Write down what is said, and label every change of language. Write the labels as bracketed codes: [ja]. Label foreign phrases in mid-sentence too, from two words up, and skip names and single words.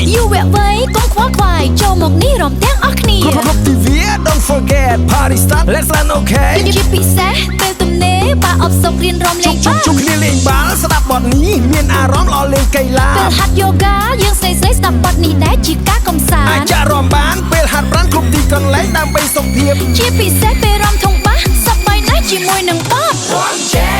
[km] យូរវគ្គវ័យកុំខ្វល់ខ្វាយចូលមកនេះរំទាំងអស់គ្នា គ្រប់ទិវា [en] don't forget party start let's learn okay [km] ជាពិសេសពេលទំនេរបើអបសុករៀនរំលែងបាល់ ជុំគ្នាលេងបាល់ស្ដាប់បទនេះមានអារម្មណ៍ល្អលេងកីឡា ពេលហាត់យូហ្គាយើងស្រីស្ដាប់បទនេះដែរជាការកំសាន្ត អាចរំបានពេលហាត់ប្រាណគ្រប់ទីកន្លែងដើម្បីសុខភាព ជាពិសេសពេលរំធុងបាសសប្បាយណាស់ជាមួយនឹងបទរំជែ